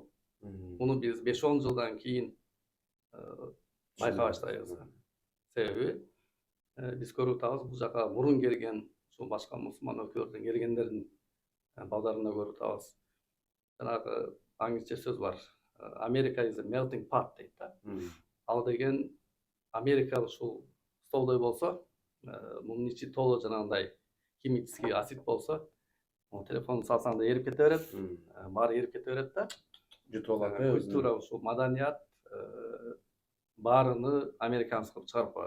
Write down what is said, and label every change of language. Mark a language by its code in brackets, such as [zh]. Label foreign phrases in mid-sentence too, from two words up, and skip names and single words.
[ky] Муну биз 5-10 жылдан кийин байкай баштайбыз. Себеби биз көрүп атабыз бул жака мурун келген ушул башка мусулман өлкөлөрдөн келгендердин балдарында көрүп атабыз. Жанагы аңчы сөз бар. [en] America is a melting pot [ky] дейт да. Ал деген Америка ушул столдой болсо, мунун ичи толо жанагындай [ru] химический асид [ky] болсо, телефон салсаң да эрип кете берет, баары эрип кете берет да. Жутуп алат, Культура ушул маданият баарыны американец кылып чыгарып коет.